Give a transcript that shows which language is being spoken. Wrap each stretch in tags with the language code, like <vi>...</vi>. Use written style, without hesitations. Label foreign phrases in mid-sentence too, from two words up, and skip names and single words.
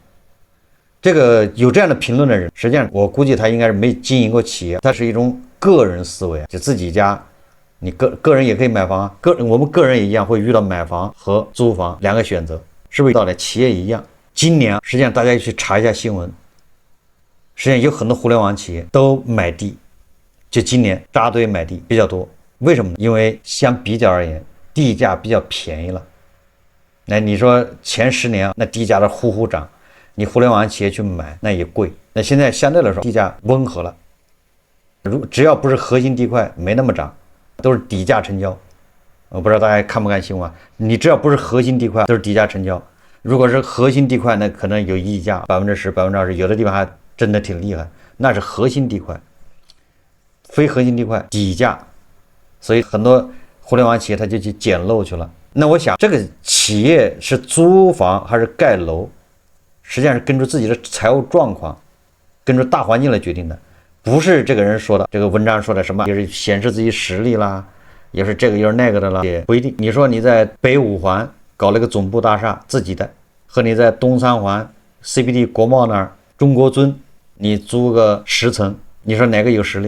<zh>這個有這樣的評論的人，實際上我估計他應該是沒經營過企業，他是一種個人思維，就自己家你個人也可以買房啊，我们個人也一樣會遇到買房和租房兩個選擇，是不是？到了企業一樣，今年實際上大家去查一下新聞，實際上有很多互聯網企業都買地，就今年扎堆買地比較多。為什麼呢？因為相比較而言，地價比較便宜了。那你說前10年那地價的呼呼漲，你互聯網企業去買那也貴。那現在相對來說地價溫和了，只要不是核心地塊沒那麼漲，都是底價成交。我不知道大家看不看新聞，你只要不是核心地塊都是底價成交。如果是核心地塊，那可能有溢價10%、20%，有的地方還真的挺厲害，那是核心地塊。非核心地塊底價，所以很多互聯網企業他就去撿漏去了。那我想這個企業是租房還是蓋樓，實際上是根據自己的財務狀況，根據大環境來決定的，不是這個人說的，這個文章說的什麼也是顯示自己實力啦，也是這個又是那個的啦，也不一定。你說你在北五環搞了個總部大廈自己的，和你在東三環 CBD 國貿那兒中國尊你租個10層，你說哪個有實力？</zh>